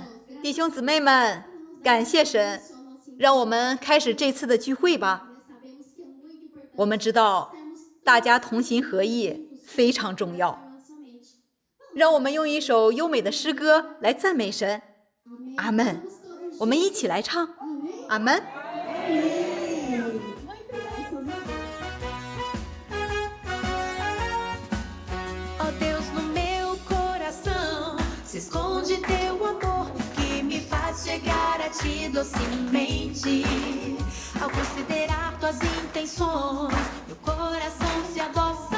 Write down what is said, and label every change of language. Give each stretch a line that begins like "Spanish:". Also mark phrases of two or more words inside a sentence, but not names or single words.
Chinese: 弟兄姊妹们，感谢神，让我们开始这次的聚会吧。我们知道大家同心合意非常重要，让我们用一首优美的诗歌来赞美神。阿们。我们一起来唱。阿们。
Portuguese: Ó Deus, no meu coração se esconde teu amor que me faz chegar a ti docemente. Ao considerar tuas intenções, meu coração se adoça.